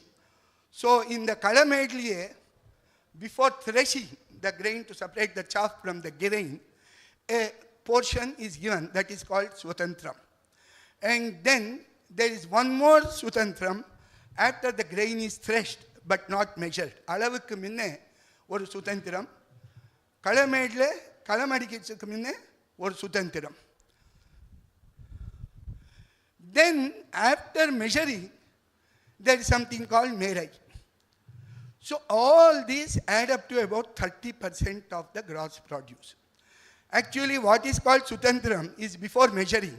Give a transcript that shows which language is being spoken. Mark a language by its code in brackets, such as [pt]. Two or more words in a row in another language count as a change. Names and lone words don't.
[en] So in the Kalamedliye, before threshing the grain to separate the chaff from the grain, a portion is given that is called Swatantram. And then there is one more Swatantram after the grain is threshed but not measured. [ta] அளவுக்கு முன்னே ஒரு சுதந்திரம், களமேடுலே களமடிக்கிறதுக்கு முன்னே ஒரு சுதந்திரம். [en] Then after measuring, there is something called merai. So all these add up to about 30% of the gross produce. Actually, what is called Sutantram is before measuring.